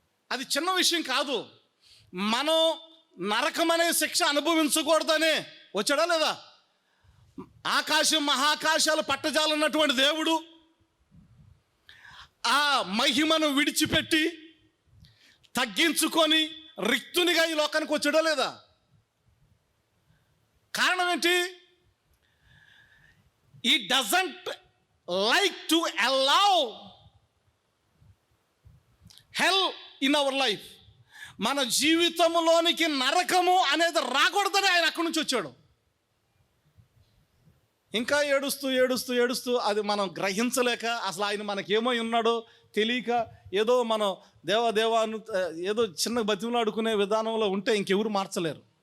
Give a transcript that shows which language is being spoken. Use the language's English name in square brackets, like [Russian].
[Telugu] అది చిన్న విషయం కాదు. మనం నరకం అనే శిక్ష అనుభవించకూడదనే వచ్చాడా లేదా? ఆకాశం మహాకాశాలు పట్టజాలన్నటువంటి దేవుడు ఆ మహిమను విడిచిపెట్టి తగ్గించుకొని రిక్తునిగా ఈ లోకానికి వచ్చాడా లేదా? కారణం ఏంటి? [English] He doesn't like to allow hell in our life. [Telugu] మన జీవితంలోనికి నరకము అనేది రాకూడదని ఆయన అక్కడి నుంచి వచ్చాడు. ఇంకా ఏడుస్తూ అది మనం గ్రహించలేక, అసలు ఆయన మనకేమై ఉన్నాడో తెలియక ఏదో మనం దేవా ఏదో చిన్న బతిమలాడుకునే విధానంలో ఉంటే ఇంకెవరు మార్చలేరు.